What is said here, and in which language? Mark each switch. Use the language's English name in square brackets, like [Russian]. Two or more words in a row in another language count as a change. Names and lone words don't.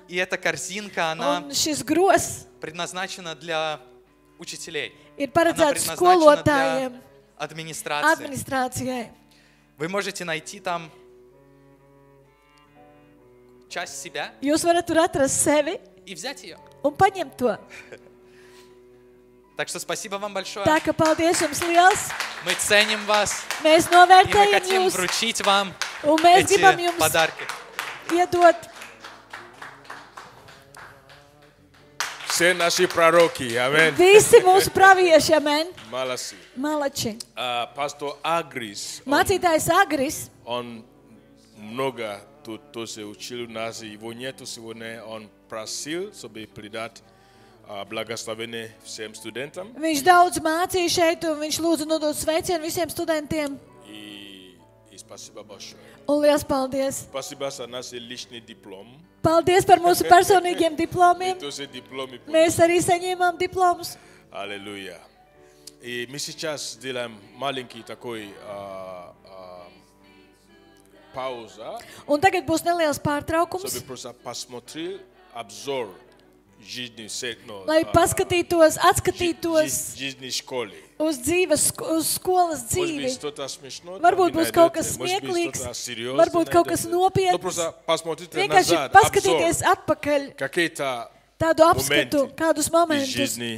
[Russian] И эта корзинка, она [Latvian] Un šis gros [Russian] предназначена для учителей. [Latvian] ir [Russian] Она [Latvian] paredzēts [Russian] предназначена [Latvian] skolotājiem, [Russian] для администрации. [Latvian] administrācijai. [Russian] Вы можете найти там часть себя [Latvian] Jūs varat tur atrast sevi [Russian] и взять ее. [Latvian] un paņemt to. [Russian] Так что спасибо вам большое. [Latvian] Tā ka paldies jums liels. [Russian] Мы ценим вас. [Latvian] Mēs [Russian] И мы [Latvian] novērtējam [Russian] хотим [Latvian] jūs [Russian] вручить вам [Latvian] un mēs [Russian] эти [Latvian] gribam jums [Russian] подарки. [Latvian] iedot. [Russian] Все наши пророки, аминь. [Latvian] Visi mūsu pravieši, amen. [Russian] Молодцы. [Latvian] Malači. [Russian] Пастор Агрис, [Latvian] Mācītājs Agris, [Russian] он много тут тоже учил нас, его нету сегодня, он просил, чтобы придать благословение всем студентам. [Latvian] viņš daudz mācīja šeit, un viņš lūdza nodot sveicienu visiem studentiem. [Russian] И спасибо большое. [Latvian] Un liels paldies. [Russian] Спасибо за наш личный диплом. [Latvian] Paldies par mūsu personīgiem [Russian] И [Latvian] diplomiem. [Russian] тоже дипломы. [Latvian] Mēs arī saņēmām diplomus. [Russian] Аллилуйя. И мы сейчас сделаем маленький такой пауза, [Latvian] Un tagad būs neliels pārtraukums, [Russian] чтобы просто посмотреть обзор жизни, [Latvian] lai paskatītos, atskatītos [Russian] жизни школы. [Latvian] uz dzīves, uz skolas [Russian] Может быть, [Latvian] dzīvi. [Russian] что-то смешно, [Latvian] Varbūt [Russian] там [Latvian] būs kaut [Russian] найдете, [Latvian] kas [Russian] может быть, [Latvian] smieklīgs, [Russian] что-то серьезное [Latvian] varbūt kaut kas [Russian] найдете. Ну, [Latvian] nopietns. [Russian] просто посмотрите [Latvian] Vienkārši [Russian] назад, [Latvian] paskatīties [Russian] обзор, [Latvian] atpakaļ, [Russian] какие-то [Latvian] tādu apskatu, [Russian] Momenti [Latvian] kādus [Russian] iz [Latvian] momentus [Russian] жизни.